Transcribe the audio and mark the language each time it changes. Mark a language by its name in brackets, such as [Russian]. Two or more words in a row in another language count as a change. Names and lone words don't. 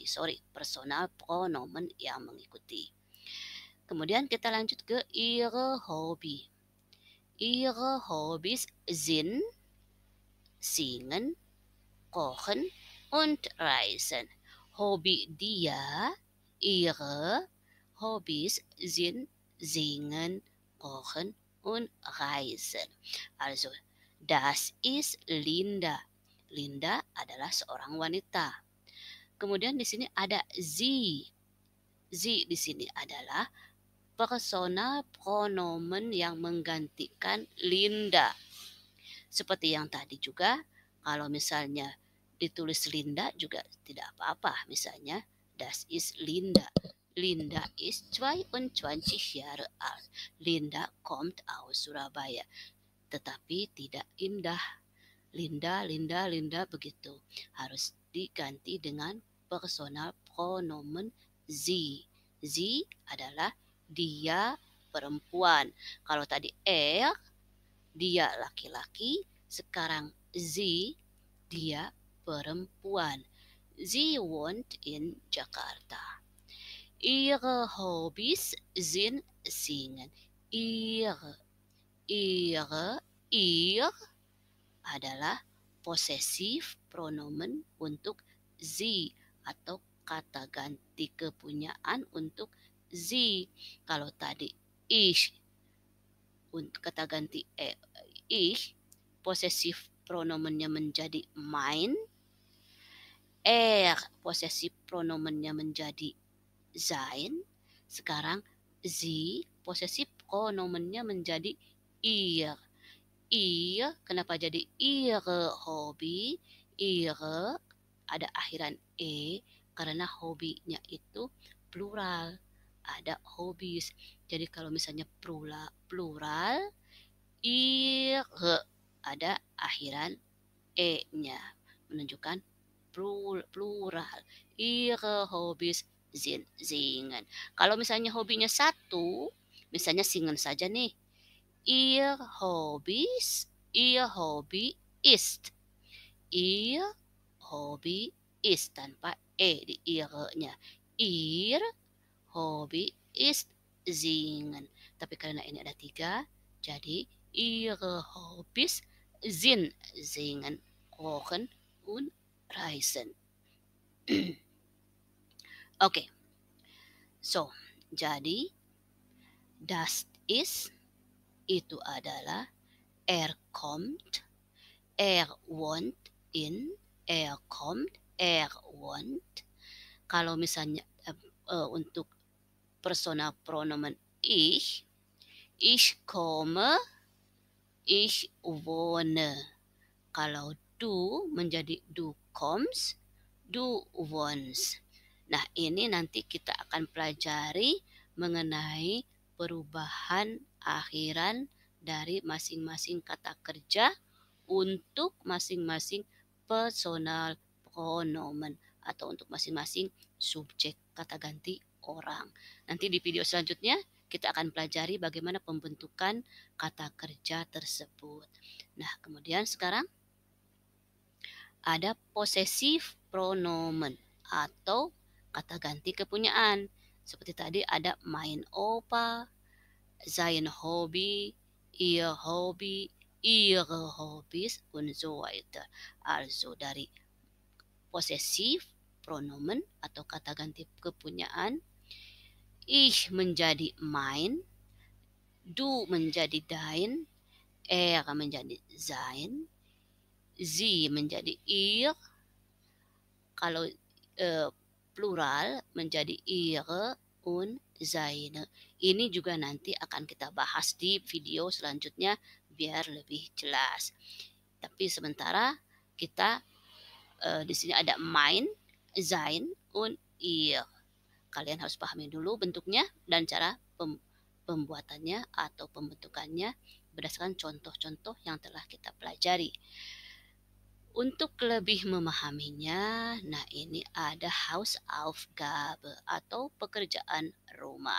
[German] Personal pronomen [Indonesian] yang mengikuti. Kemudian kita lanjut ke [German] ihre Hobby. Ihre Hobbys sind Singen, Kochen und Reisen. [Indonesian] Hobi dia, [German] ihre Hobbys sind Singen, Kochen und Reisen. Also, das ist Linda. [Indonesian] Linda adalah seorang wanita. Kemudian di sini ada sie. Sie di sini adalah [German] personal pronomen [Indonesian] yang menggantikan Linda. Seperti yang tadi juga, kalau misalnya ditulis Linda juga tidak apa-apa. Misalnya, [German] das ist Linda. Linda ist 22 Jahre alt. Linda kommt aus Surabaya. [Indonesian] Tetapi tidak indah. Linda, Linda, Linda begitu. Harus diganti dengan [German] personal pronomen sie. [Indonesian] Sie adalah dia perempuan. Kalau tadi dia laki-laki, sekarang sie, dia perempuan. [German] Sie wohnt in Jakarta. Ihre Hobbys sind Singen. Ihre ihr [Indonesian] adalah [German] possessive pronomen [Indonesian] untuk sie atau kata ganti kepunyaan untuk sie. Kalau tadi ich untuk kata ganti ich, [German] possessive pronomennya [Indonesian] menjadi mein, [German] possessive pronomennya [Indonesian] menjadi sein. Sekarang sie, [German] possessive pronomennya [Indonesian] menjadi ihr. [German] Ihr, [Indonesian] kenapa jadi [German] ihre Hobby? [Indonesian] Ihre ada akhiran e karena hobinya itu plural. Ada hobbies. Jadi kalau misalnya plural ihre ada akhiran e-nya menunjukkan plural. [German] Ihre Hobbys singen. [Indonesian] Kalau misalnya hobinya satu, misalnya singen saja nih. [German] Ihr Hobby ist. Ihr Hobby ist [Indonesian] tanpa di ihre-nya. [German] Ihr Hobby ist singen. [Indonesian] Tapi karena ini ada 3, jadi [German] ihre Hobbys sind singen, kochen und reisen. [Indonesian] Oke. [German] So, jadi das ist [Indonesian] itu adalah [German] kommt, wohnt in, kommt, wohnt. [Indonesian] Kalau misalnya untuk [German] personal pronomen ich komme, ich wohne. [Indonesian] Kalau du menjadi [German] du kommst, du wohnst. [Indonesian] Nah, ini nanti kita akan pelajari mengenai perubahan akhiran dari masing-masing kata kerja untuk masing-masing [German] personal pronomen [Indonesian] atau untuk masing-masing subjek kata ganti orang. Nanti di video selanjutnya kita akan pelajari bagaimana pembentukan kata kerja tersebut. Nah, kemudian sekarang ada [German] possessive pronomen [Indonesian] atau kata ganti kepunyaan. Seperti tadi ada [German] mein Opa, sein Hobby, ihr Hobby, ihre Hobbys, und so weiter. [Indonesian] Also dari [German] possessive pronomen [Indonesian] atau kata ganti kepunyaan, ich menjadi mein, du menjadi dein, menjadi sein, sie menjadi ihr, kalau plural menjadi [German] ihre und seine. [Indonesian] Ini juga nanti akan kita bahas di video selanjutnya biar lebih jelas. Tapi sementara kita di sini ada [German] mein, sein, und ihr. [Indonesian] Kalian harus pahami dulu bentuknya dan cara pembuatannya atau pembentukannya berdasarkan contoh-contoh yang telah kita pelajari. Untuk lebih memahaminya, nah ini ada Hausaufgabe atau pekerjaan rumah.